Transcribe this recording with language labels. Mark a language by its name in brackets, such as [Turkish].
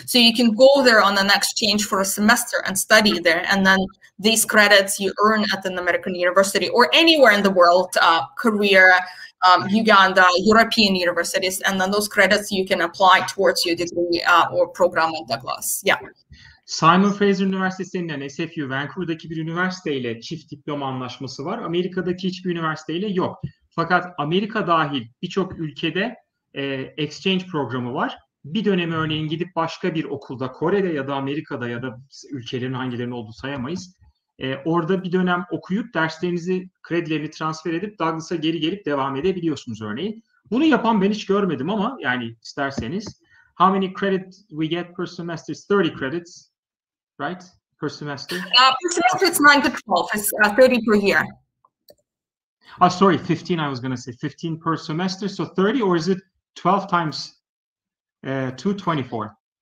[English] So you can go there on an exchange for a semester and study there. And then these credits you earn at an American university or anywhere in the world, Korea, Uganda, European universities. And then those credits you can apply towards your degree or program at Douglas. Yeah. [Turkish] Simon Fraser Üniversitesi'nin SFU, Vancouver'daki bir üniversiteyle çift diploma anlaşması var. Amerika'daki hiçbir üniversiteyle yok. Fakat Amerika dahil birçok ülkede exchange programı var. Bir dönemi örneğin gidip başka bir okulda, Kore'de ya da Amerika'da ya da ülkelerin hangilerinin olduğunu sayamayız. Orada bir dönem okuyup derslerinizi, kredilerini transfer edip Douglas'a geri gelip devam edebiliyorsunuz örneğin. Bunu yapan ben hiç görmedim ama yani isterseniz. [English] How many credits we get per semester? It's 30 credits, right? Per semester? Per semester it's 9 to 12. It's 30 per year. Oh, sorry, 15 I was going to say. 15 per semester, so 30, or is it 12 times 2, 24?